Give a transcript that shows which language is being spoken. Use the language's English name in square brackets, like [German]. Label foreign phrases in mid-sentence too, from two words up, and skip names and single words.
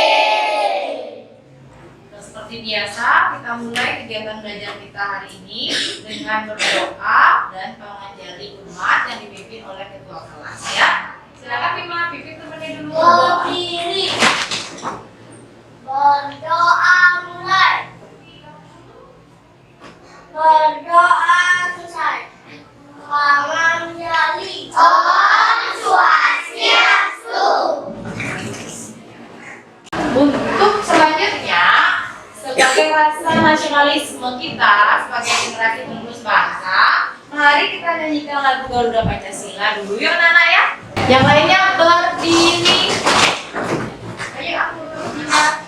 [Indonesian] Seperti biasa, kita mulai kegiatan belajar kita hari ini dengan berdoa dan mengajari umat yang dipimpin oleh ketua kelas, ya. Silakan Bima, pimpin temannya dulu. Berdiri. Berdoa mulai. Berdoa selesai. Tangan jali. Om Swastiastu. Untuk selanjutnya, sebagai rasa nasionalisme kita sebagai generasi penerus bangsa, mari kita nyanyikan lagu Garuda Pancasila dulu yuk anak-anak ya. Yang lainnya berdiri. Ayo aku berdiri.